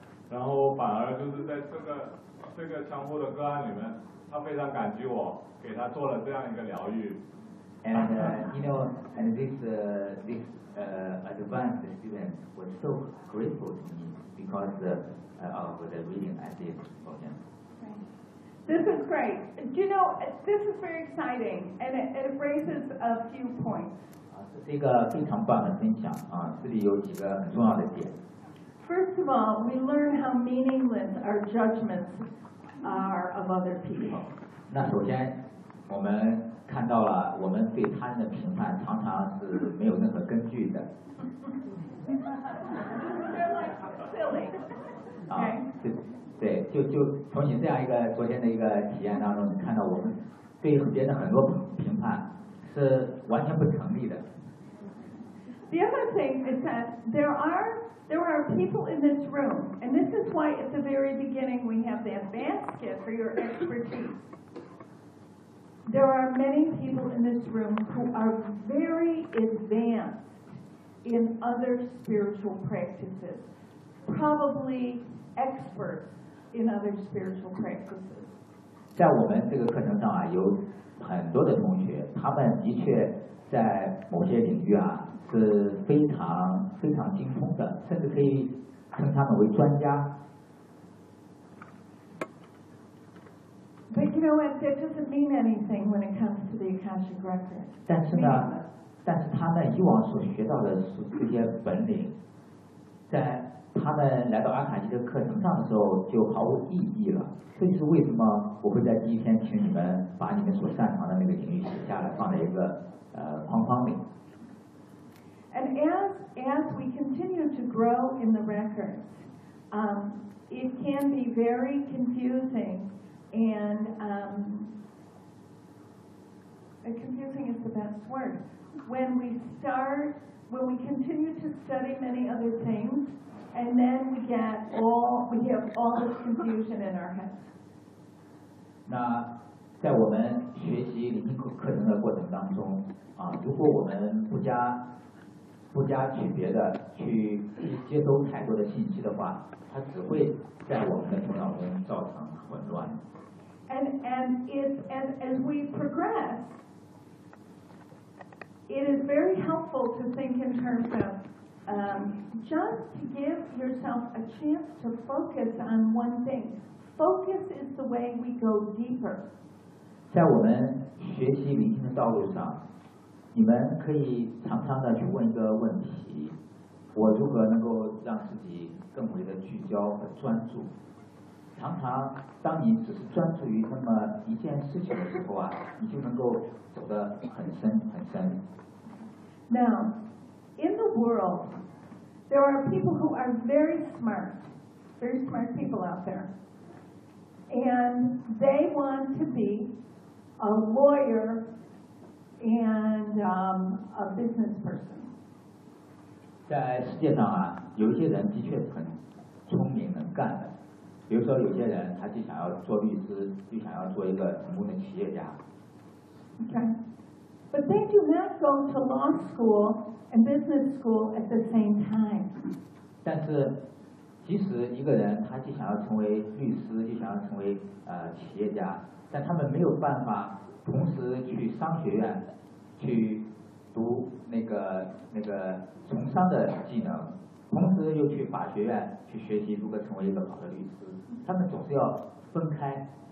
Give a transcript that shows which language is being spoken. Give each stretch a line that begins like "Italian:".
Chinese: 然后反而就是在这个相互的个案里面，他非常感激我，给他做了这样一个疗愈。
English: And and this advanced student was so grateful to me because of the reading I did for him. This is great. You know, this is very exciting, and it raises a few points.
Chinese: 这是一个非常棒的分享啊，这里有几个很重要的点。
English: First of all, we learn how meaningless our judgments are of other people.
Chinese: 那首先，我们看到了我们对他人的评判常常是没有任何根据的。
English: They're like silly. Okay.
Chinese: 对，就从你这样一个昨天的一个体验当中，你看到我们对别人的很多评判是完全不成立的。
English: The other thing is that there are people in this room, and this is why at the very beginning we have the advanced kit for your expertise. There are many people in this room who are very advanced in other spiritual practices, probably experts in other spiritual practices.
Chinese: 在我们这个课程上啊，有很多的同学，他们的确在某些领域啊是非常非常精通的，甚至可以称他们为专家。
English: But you know what? That doesn't mean anything when it comes to the Akashic Record.
Chinese: 但是呢，但是他们以往所学到的这些本领，在他们来到阿卡西的课程上的时候就毫无意义了。这就是为什么我会在第一天请你们把你们所擅长的那个领域写下来，放在一个框框里。
English: And as we continue to grow in the records, it can be very confusing, and confusing is the best word. When we continue to study many other things, and then we have all this confusion in our heads.
Chinese: 那在我们学习灵性课程的过程当中啊，如果我们不加区别的去接收太多的信息的话，它只会在我们的头脑中造成混乱。
English: And as we progress, it is very helpful to think in terms of just to give yourself a chance to focus on one thing. Focus is the way we go deeper.
Chinese: 在我们学习灵性的道路上，你们可以常常的去问一个问题，我如何能够让自己更为的聚焦和专注。常常当你只是专注于那么一件事情的时候啊，你就能够走得很深很深。
English: Now in the world there are people who are very smart, very smart people out there, and they want to be a lawyerand a business person.
Chinese: 在世界上啊，有一些人的确很聪明能干的，比如说有些人他就想要做律师，就想要做一个成功的企业家。
English: Okay. But they do not go to law school and business school at the same time.
Chinese: 但是即使一个人他就想要成为律师，就想要成为企业家，但他们没有办法同时去商学院去读那个从商的技能，同时又去法学院去学习如何成为一个好的律师，他们总是要分开。